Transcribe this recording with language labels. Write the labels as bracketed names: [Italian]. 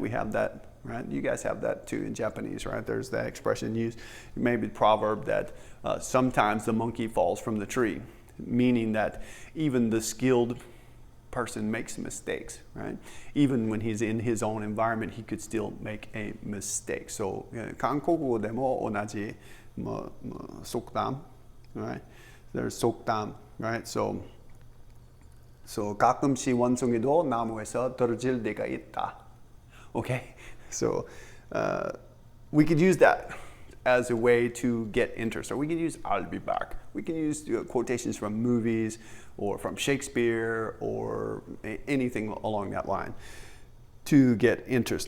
[English] We have that, right? You guys have that too in Japanese, right? There's that expression used, maybe the proverb that sometimes the monkey falls from the tree, meaning that even the skilled person makes mistakes, right? Even when he's in his own environment, he could still make a mistake. So, [Japanese] 韓国語でも同じ [English] 속담, right? There's 속담, right? [Korean] So 가끔씩 원숭이도 나무에서 떨어질 때가 있다. [English] Okay, so we could use that as a way to get interest, or we can use "I'll be back." We can use quotations from movies or from Shakespeare or anything along that line to get interest.